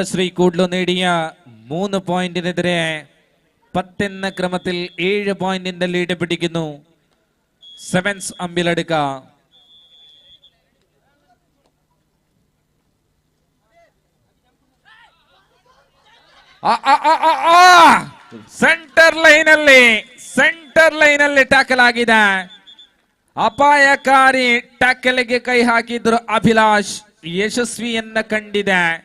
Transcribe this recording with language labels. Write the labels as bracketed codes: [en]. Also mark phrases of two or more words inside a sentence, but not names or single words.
[ml] ശ്രീ കൂഡ്ലു നേടിയ 3 പോയിന്റിനെതിരെ 10 എന്ന ക്രമത്തിൽ 7 പോയിന്റിന്റെ ലീഡ് പിടിക്കുന്നു സെവൻസ് അമ്പിലടുക്ക. [kn] ಸೆಂಟರ್ ಲೈನಲ್ಲಿ ಟ್ಯಾಕಲ್ ಆಗಿದೆ. ಅಪಾಯಕಾರಿ ಟ್ಯಾಕಲ್ಗೆ ಕೈ ಹಾಕಿದ್ರು ಅಭಿಲಾಷ್, ಯಶಸ್ವಿಯನ್ನ ಕಂಡಿದೆ.